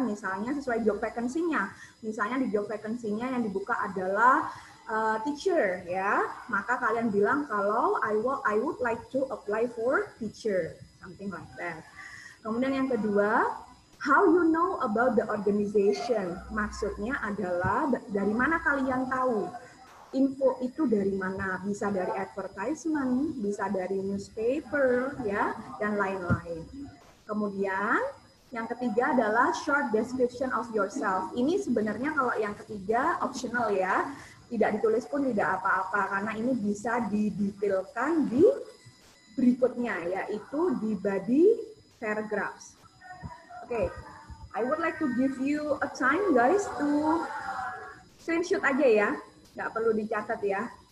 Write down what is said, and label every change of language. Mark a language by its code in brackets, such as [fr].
[id] Misalnya sesuai job vacancy-nya. Misalnya di job vacancy-nya yang dibuka adalah teacher ya. Maka kalian bilang kalau [en] I would like to apply for teacher, something like that. [id] Kemudian yang kedua, [en] how you know about the organization? [id] Maksudnya adalah dari mana kalian tahu? Info itu dari mana? Bisa dari advertisement, bisa dari newspaper, ya, dan lain-lain. Kemudian yang ketiga adalah [en] short description of yourself. [id] Ini sebenarnya kalau yang ketiga optional ya, tidak ditulis pun tidak apa-apa karena ini bisa didetailkan di berikutnya, yaitu di body paragraphs. [en] Oke, I would like to give you a time guys to screenshot [id] aja ya, nggak perlu dicatat ya.